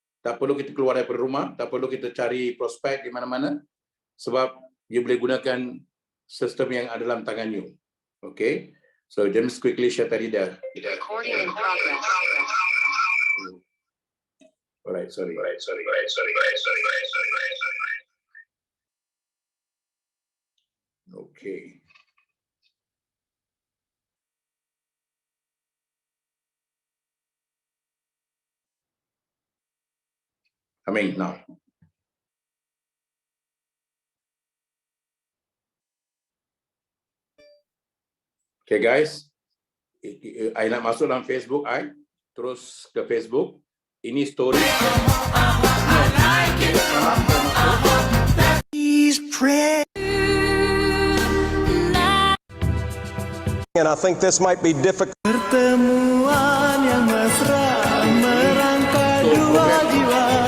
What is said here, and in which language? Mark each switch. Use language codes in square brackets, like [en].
[ms] Tak perlu kita keluar daripada rumah, tak perlu kita cari prospek di mana-mana, sebab you boleh gunakan sistem yang ada dalam tangan you. [en] Okay, so just quickly share tadi dah. Alright, sorry. Okay. Coming now. [ms] Okay guys, I nak masuk dalam Facebook, terus ke Facebook. Ini story. [en] And I think this might be difficult. [ms] Pertemuan yang mesra merangkai dua jiwa.